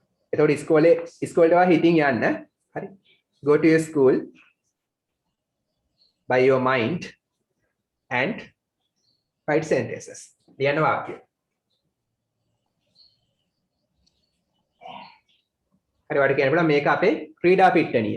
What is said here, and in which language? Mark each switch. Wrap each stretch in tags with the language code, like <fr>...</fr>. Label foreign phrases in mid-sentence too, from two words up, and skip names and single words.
<si>එතකොට ඉස්කෝලේට වා හිතින් යන්න. හරි.</si> <en>Go to your school by your mind and write sentences.</en> <si>ලියන්න වාක්‍ය. හරි වට කියන්න පුළුවන් මේක අපේ ක්‍රීඩා පිට්ටනිය.</si>